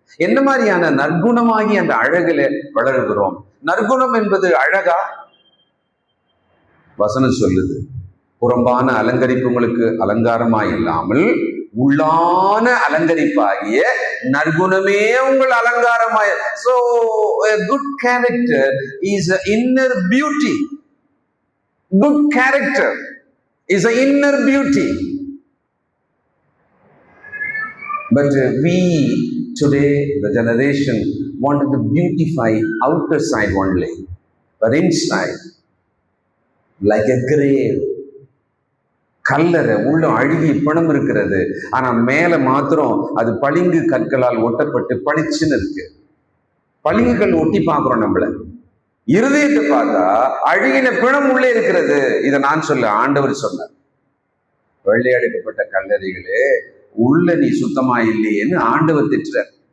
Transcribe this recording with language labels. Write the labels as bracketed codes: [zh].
[ta] என்ன மாதிரியான நற்குணமாகி அந்த அழகுல வளருகிறோம்? நற்குணம் என்பது அழகா? வசனம் சொல்லுது, புறம்பான அலங்கரிப்பு உங்களுக்கு அலங்காரமாய் இல்லாமல் உள்ளான அலங்கரிப்பாகிய நற்குணமே உங்கள் அலங்காரமாய். [en] So a good character is an inner beauty. Good character is an inner beauty. But we today, the generation, wanted to beautify outer side only, but inside like a grave. [ta] கல்லறை உள்ள அழுகி பணம் இருக்கிறது, ஆனா மேல மாத்திரம் அது பளிங்கு கற்களால் ஒட்டப்பட்டு பளிச்சுன்னு இருக்கு. பளிங்கு கல் ஒட்டி பார்க்கிறோம் நம்மள. இருதயத்தை பார்த்தா அழுகின பிணம் உள்ளே இருக்கிறது. இதை நான் சொல்ல, ஆண்டவர் சொன்னார். வெள்ளையடிக்கப்பட்ட கல்லறைகளே, உள்ள நீ சுத்தமா இல்லையேன்னு ஆண்டவர் திட்டுறார்.